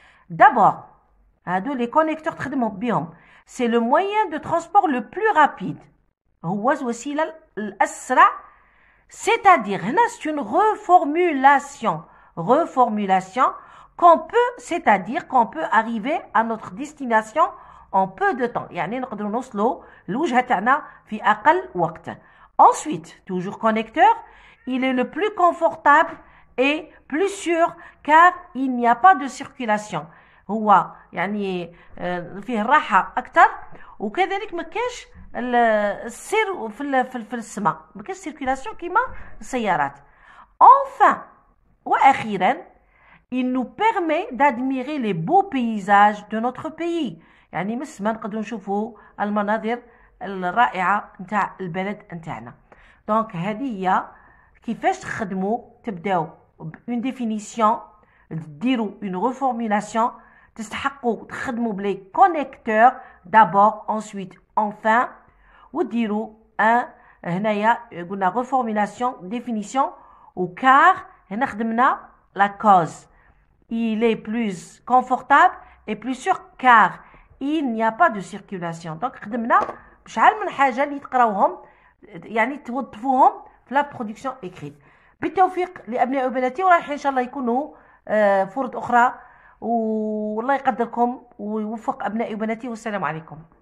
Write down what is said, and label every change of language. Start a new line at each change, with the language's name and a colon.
French: D'abord, les connecteurs
Arabic: تخدموا بهم.
French: C'est le moyen de transport le plus rapide.
Arabic: هو الوسيلة الأسرع.
French: C'est-à-dire, c'est une reformulation. Reformulation c'est-à-dire qu'on peut arriver à notre destination en peu de temps.
Arabic: يعني نقدروا نوصلوا الوجهة تاعنا في أقل وقت.
French: Ensuite, toujours connecteur, il est le plus confortable et plus sûr car il n'y a pas de circulation.
Arabic: هو يعني فيه راحة أكثر وكذلك ما كاش السير في السماء. ما كاش circulation كيما السيارات.
French: Enfin,
Arabic: وأخيرا,
French: il nous permet d'admirer les beaux paysages de notre pays.
Arabic: يعني من السماء نقدروا نشوفوا المناظر الرائعة نتاع البلد نتاعنا. دونك هذه هي كيفاش تخدموا. تبداو
French: une définition,
Arabic: ديروا
French: une reformulation
Arabic: تستحقوا تخدموا بلي كونيكتور
French: d'abord ensuite enfin
Arabic: وديروا هنايا قلنا
French: reformulation définition car
Arabic: هنا خدمنا
French: la cause il est plus confortable et plus sûr car il n'y a pas de circulation donc
Arabic: خدمنا بشحال من حاجه اللي تقراوهم يعني توظفوهم في لا برودكسيون
French: écrite.
Arabic: بالتوفيق لابنائي وبناتي ورايحين ان شاء الله يكونوا فرص اخرى والله يقدركم ويوفق ابنائي وبناتي والسلام عليكم.